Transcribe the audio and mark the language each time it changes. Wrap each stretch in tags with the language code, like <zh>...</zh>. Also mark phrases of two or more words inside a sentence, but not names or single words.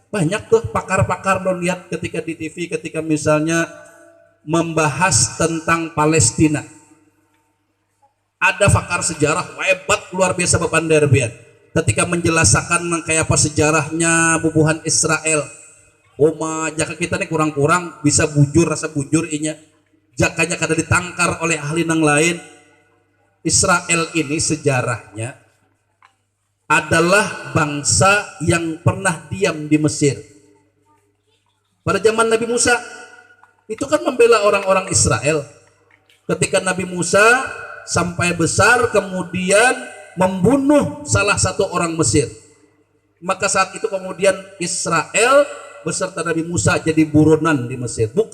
<id>Banyak tuh pakar-pakar lo lihat ketika di TV, ketika misalnya membahas tentang Palestina. Ada pakar sejarah hebat luar biasa Bapak Derbian. Ketika menjelaskan kayak apa sejarahnya bubuhan Israel.</id> <bjn>Jaka kita nih kurang-kurang bisa bujur, rasa bujur inya. Jakanya kada ditangkar oleh ahli nang lain.</bjn> <id>Israel ini sejarahnya adalah bangsa yang pernah diam di Mesir. Pada zaman Nabi Musa itu kan membela orang-orang Israel. Ketika Nabi Musa sampai besar kemudian membunuh salah satu orang Mesir, maka saat itu kemudian Israel beserta Nabi Musa jadi buronan di Mesir.</id>